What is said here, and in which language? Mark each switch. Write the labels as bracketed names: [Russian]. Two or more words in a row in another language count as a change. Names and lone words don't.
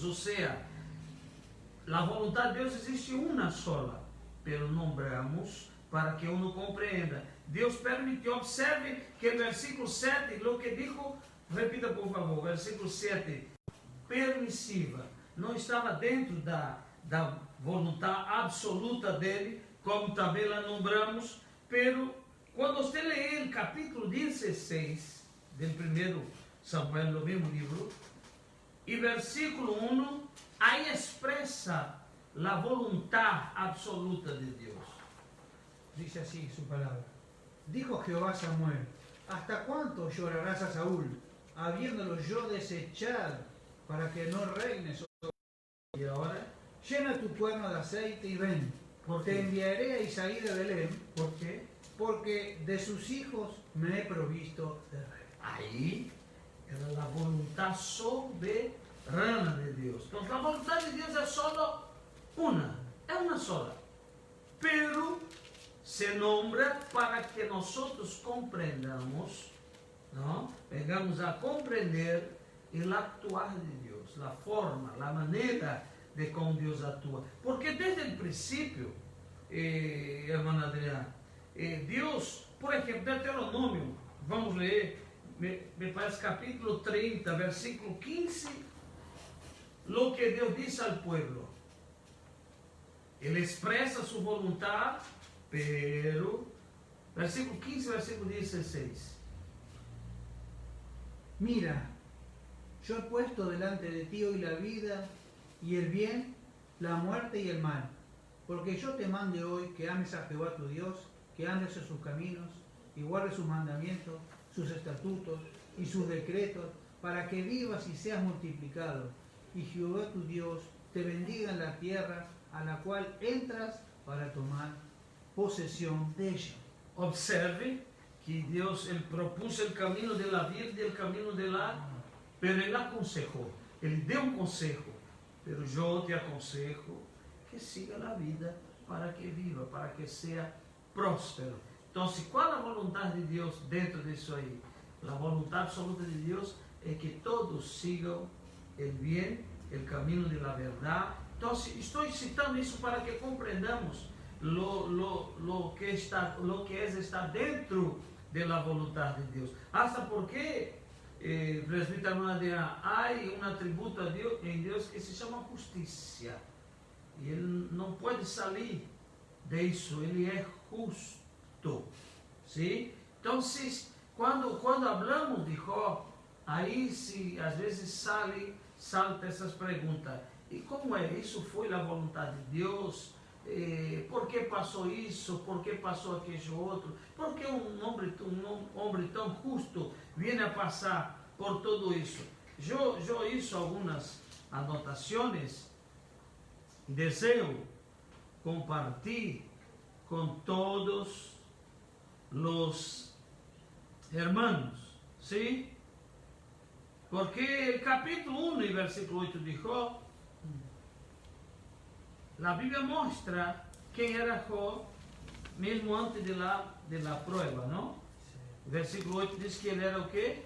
[Spanish] O sea, la voluntad de Dios existe una sola, pero nombramos para que uno comprenda. Dios permitió. Observe que el versículo 7, lo que dijo, repita por favor, versículo 7, permisiva. [Portuguese] Não estava dentro da vontade absoluta dele, como também lá nombramos, pero quando você lê o capítulo 16 do primeiro Samuel, no mesmo livro, e versículo 1, aí expressa a vontade absoluta de Deus. [Spanish] Dice así su palabra. Dijo Jehová a Samuel: ¿hasta cuánto llorarás a Saúl, habiéndolo yo desechado, para que no reine sobre? Y ahora, llena tu cuerno de aceite y ven. Te enviaré a Isaí de Belén. ¿por qué? Porque de sus hijos me he provisto de rey. [Portuguese] Aí era a vontade soberana de Deus. Então, a vontade de Deus é só uma, é uma sola. [Spanish] Pero se nombra [Portuguese] para que nós compreendamos, não? Vengamos a compreender o actuar de Deus, a forma, a maneira de como Deus atua. Porque desde o princípio, irmã Adriana, Deus, por exemplo, Deuteronômio, vamos ler, me parece capítulo 30, versículo 15, [Spanish] lo que [Portuguese] Deus disse ao pueblo. Ele expressa sua vontade, pero, versículo 15, versículo 16. Mira, yo he puesto delante de ti hoy la vida y el bien, la muerte y el mal, porque yo te mande hoy que ames a Jehová tu Dios, que andes en sus caminos y guardes sus mandamientos, sus estatutos y sus decretos, para que vivas y seas multiplicado, y Jehová tu Dios te bendiga en la tierra a la cual entras para tomar posesión de ella. Observe que Deus ele propôs o caminho [Spanish] de la vida [Portuguese] e o caminho [Spanish] de la, [Portuguese] pero ele aconsejou, ele deu um conselho, pero eu te aconsejo que siga a vida para que viva, para que seja próspero. Então, qual a vontade de Deus dentro disso aí? A vontade absoluta de Deus é que todos sigam o bem, o caminho [Spanish] de la [Portuguese] verdade. Então, estou citando isso para que compreendamos [Spanish] lo que [Portuguese] está dentro da vontade de Deus. [Spanish] Hasta porque, [Portuguese] presbítero Adriano, há um atributo a Deus, em Deus que se chama justiça. E ele não pode sair disso, ele é justo. [Spanish] ¿Sí? Entonces, cuando hablamos de Job, [Portuguese] aí se às vezes salta essas perguntas. E como é? Isso foi a vontade de Deus? Por que passou isso? Por que passou aquele outro? Por que um homem tão justo vem a passar por tudo isso? Eu hice algumas anotações e desejo compartilhar com todos os hermanos, ¿sí? [Spanish] Porque el capítulo 1 y versículo 8 de Job, la Biblia muestra quién era Job mesmo antes de la prueba, ¿no? El versículo 8 dice que él era o qué?